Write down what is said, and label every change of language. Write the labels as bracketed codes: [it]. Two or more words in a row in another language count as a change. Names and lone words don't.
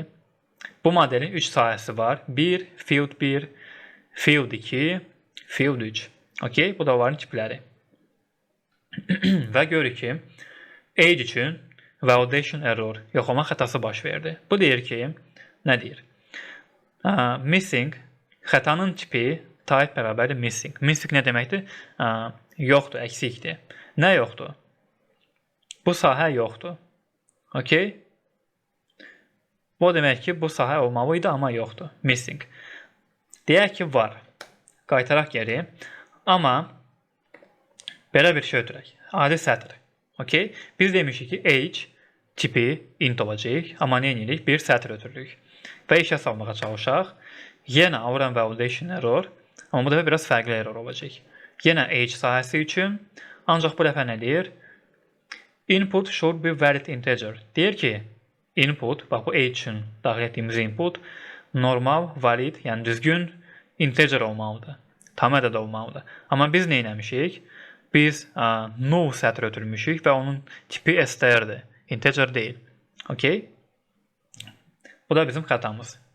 [az] Bu modelin 3 sahəsi var. 1, [en] field 1, field 2, field 3. [az] Okay? Bu da onların tipləri. Və görürük ki, age üçün [en] validation error, [az] yoxlama xətası baş verdi. Bu deyir ki, nə deyir? Missing, xətanın tipi, type bərabərdir missing. Missing nə deməkdir? Yoxdur, əksikdir. Nə yoxdur? Bu sahə yoxdur. Okay? Bu demək ki, bu sahə olmalıydı, amma yoxdur. Missing. Deyək ki, var. Qaytaraq geri. Amma belə bir şey ötürək. Adi sətr. Okay? Biz demişik ki, age tipi int olacaq, amma nə edirik? Bir sətr ötürürük. Və işə salmağa çalışaq. Yenə alıram [en] validation error, [az] amma bu da biraz fərqli error olacaq. Yenə age sahəsi üçün Ancaq bu dəfə nə deyir? [en] Input should be valid integer. [az] Deyir ki, input, bax bu age üçün daxil etdiyimiz input normal, valid, yəni düzgün integer olmalıdır. Tam ədəd olmalıdır. Amma biz nə etmişik? Biz null sətr ötürmüşük və onun tipi str-dir. Integer deyil. Okay? Bu da bizim xətamız.